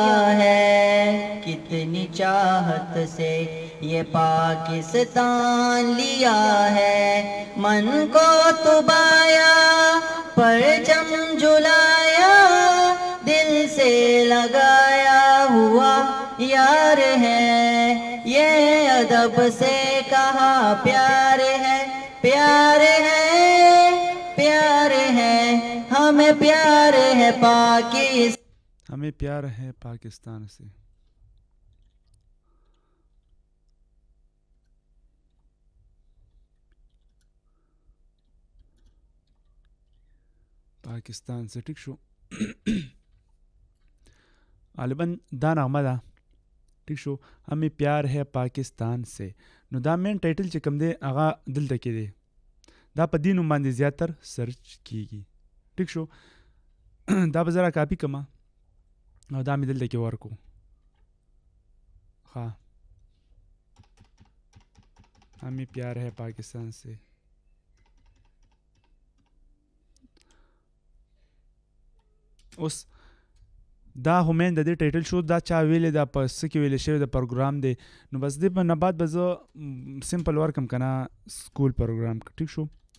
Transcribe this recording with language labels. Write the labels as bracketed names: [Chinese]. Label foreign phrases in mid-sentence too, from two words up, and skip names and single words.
[Urdu] ہے، کتنی چاہت سے یہ پاکستان لیا ہے، من کو تبایا پرچم جلایا، دل سے لگایا ہوا یار ہے، یہ ادب سے کہا پیار ہے، پیار ہے، پیار ہے، ہمیں پیار ہے پاکستان. ہمیں پیار ہے پاکستان سے. پاکستان سے [Pashto] ٹھیک شو. غالباً دا نغمه ده ٹھیک شو. [Urdu] ہمیں پیار ہے پاکستان سے. [Pashto] نو دا مین ټایټل چې کوم دی هغه دلته کې دی. دا په دې نوم باندې زیاتر سرچ کیږي ٹھیک شو. دا به زه را کاپي کړم او دا مې دلته کې ورکو. [Urdu] ها ہمیں پیار ہے پاکستان سے. [Pashto] اوس دا همین د دې ټایټل شو دا چا ویلې دا په څه کې ویلې شوی د پروګرام دی. نو بس دې په نه بعد به زه سمپل ورکم که نه سکول پروګرام ټیک شو.